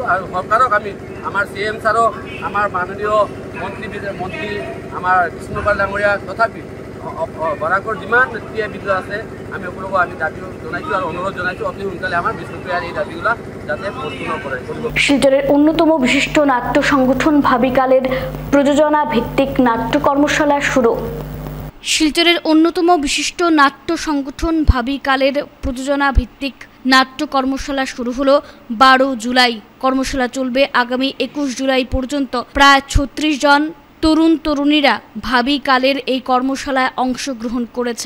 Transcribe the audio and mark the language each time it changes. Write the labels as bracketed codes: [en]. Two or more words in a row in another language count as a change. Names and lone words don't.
[as] আৰু চৰকাৰক আমি আমাৰ CM ছাৰক, আমাৰ মাননীয় মন্ত্ৰী আমাৰ কৃষ্ণপাল ডাঙৰীয়া তথাপি বৰাকৰ যিমান নেতৃবৃন্দ আছে আমি সকলোকে আমি দাবী জনাইছোঁ আৰু অনুৰোধ জনাইছোঁ অতি সোনকালে আমাৰ বিষ্ণুপ্ৰিয়াৰ এই দাবীগুলা যাতে পূৰ্ণ কৰে। [bn] শিলচরের অন্যতম বিশিষ্ট নাট্য সংগঠন ভাবিকালের প্রযোজনা ভিত্তিক নাট্য কর্মশালা শুরু। শিলচরের অন্যতম বিশিষ্ট নাট্য সংগঠন ভাবিকালের প্রযোজনা ভিত্তিক নাট্য কর্মশালা শুরু হলো 12 জুলাই। কর্মশালা চলবে আগামী 21 জুলাই পর্যন্ত। প্রায় 36 জন তরুণ তরুণীরা ভাবিকালের এই কর্মশালায় অংশগ্রহণ করেছেন।